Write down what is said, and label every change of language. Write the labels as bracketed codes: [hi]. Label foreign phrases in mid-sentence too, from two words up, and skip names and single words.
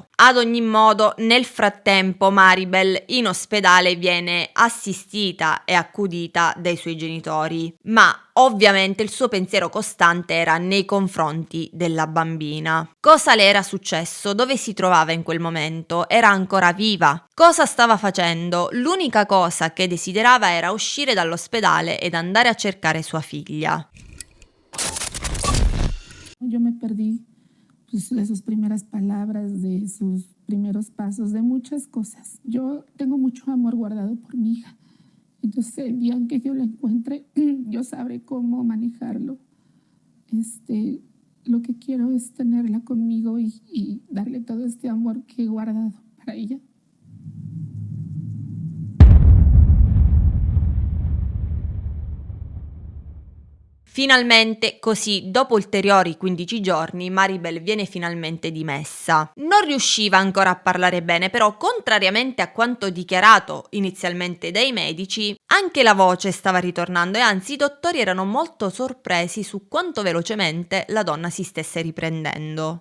[it] Ad ogni modo, nel frattempo Maribel in ospedale viene assistita e accudita dai suoi genitori, ma ovviamente il suo pensiero costante era nei confronti della bambina. Cosa le era successo? Dove si trovava in quel momento? Era ancora viva? Cosa stava facendo? L'unica cosa che desiderava era uscire dall'ospedale ed andare a cercare sua figlia. [es] Yo me perdí pues, de sus primeras palabras, de sus primeros pasos, de muchas cosas. Yo tengo mucho amor guardado por mi hija. Entonces, el día en que yo la encuentre, yo sabré cómo manejarlo. Lo que quiero es tenerla conmigo y darle todo este amor que he guardado para ella. [it] Finalmente, così, dopo ulteriori 15 giorni, Maribel viene finalmente dimessa. Non riusciva ancora a parlare bene, però, contrariamente a quanto dichiarato inizialmente dai medici, anche la voce stava ritornando e anzi i dottori erano molto sorpresi su quanto velocemente la donna si stesse riprendendo.